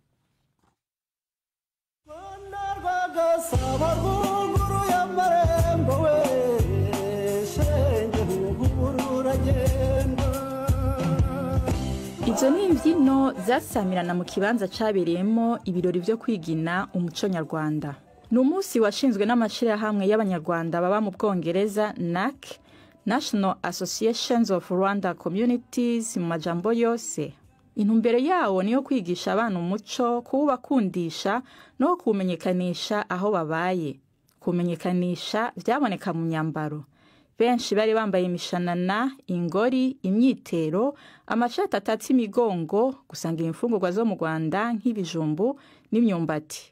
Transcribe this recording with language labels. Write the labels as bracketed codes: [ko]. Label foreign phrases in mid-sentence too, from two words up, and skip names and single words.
[rn] Izo ni imbyino zasamirana mu kibanza cyabereyemo ibirori byo kwigina umuco nyarwanda. Ni umunsi washinzwe n'amashirahamwe y'abanyarwanda baba mu Bwongereza NAC, National Associations of Rwanda Communities mu majambo yose. Intumbero yawo niyo kwigisha abana umuco, kuwubakundisha no kumenyekanisha aho babaye. Kumenyekanisha byaboneka mu myambaro. Benshi bari bambaye imishanana, ingori, imyitero, amashati atatse imigongo, gusangira imfungurwa zo mu Rwanda nk'ibijumbu n'imyumbati.